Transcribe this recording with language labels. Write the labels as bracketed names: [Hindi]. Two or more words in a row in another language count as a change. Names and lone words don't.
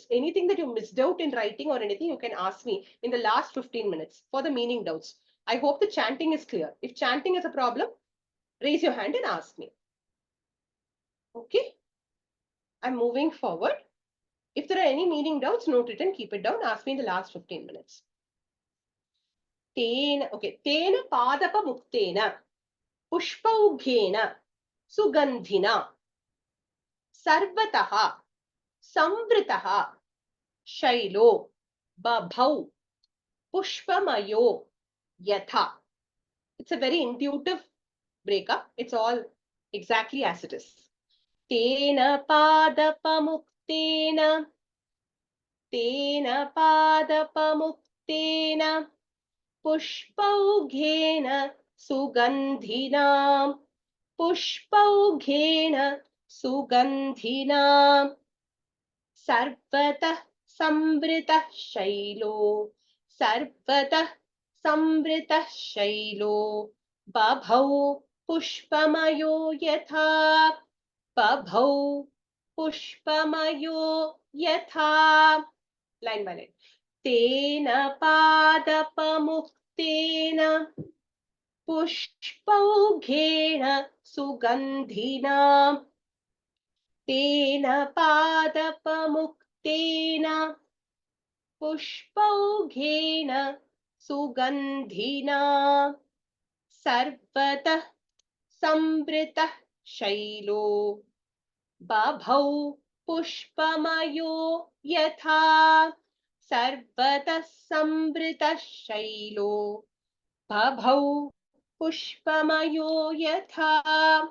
[English] Anything that you missed out in writing or anything, you can ask me in the last 15 minutes for the meaning doubts. I hope the chanting is clear. If chanting is a problem, raise your hand and ask me. Okay. I'm moving forward. If there are any meaning doubts, note it and keep it down. Ask me in the last 15 minutes. Tena, okay. [Sanskrit] तेन पादप मुक्तेन, पुष्पौघेन, सुगन्धिना, सर्वतः, संवृतः, शैलो, बभौ, पुष्पमयो, यथा. [English] It's a very intuitive breakup. It's all exactly as it is. [Sanskrit] तेन पादपमुक्तेन, तेन पादपमुक्तेन, पुष्पौघेन सुगन्धिनम्, पुष्पौघेन सुगन्धिनम्. सर्वतः संवृतः शैलो, सर्वतः संवृतः शैलो, बभौ पुष्पमयो यथा, बभौ पुष्पमयो यथा. [English] Line by line. [Sanskrit] तेन पादपमुक्तेन, पुष्पौघेन सुगन्धिना, तेन पादपमुक्तेन, पुष्पौघेन सुगन्धिना, सर्वतः संवृतः शैलो, बभौ पुष्पमयो यथा, सर्वतः संवृतः शैलो, बभौ पुष्पमयो यथा.